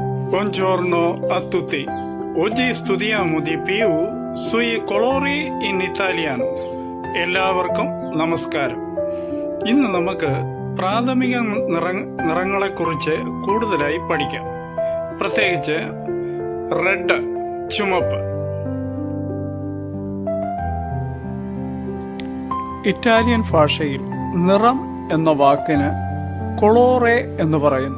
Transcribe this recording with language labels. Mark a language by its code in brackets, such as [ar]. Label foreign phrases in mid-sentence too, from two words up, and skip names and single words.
[it] Buongiorno a tutti. Oggi studiamo di più sui colori in italiano. [ml] എല്ലാവർക്കും നമസ്കാരം. ഇന്ന് നമുക്ക് പ്രാഥമിക നിറങ്ങളെക്കുറിച്ച് കൂടുതലായി പഠിക്കാം. പ്രത്യേകിച്ച് റെഡ്, ചുമപ്പ്. ഇറ്റാലിയൻ ഭാഷയിൽ നിറം എന്ന വാക്കിന് കൊളോറെ എന്ന് പറയുന്നു.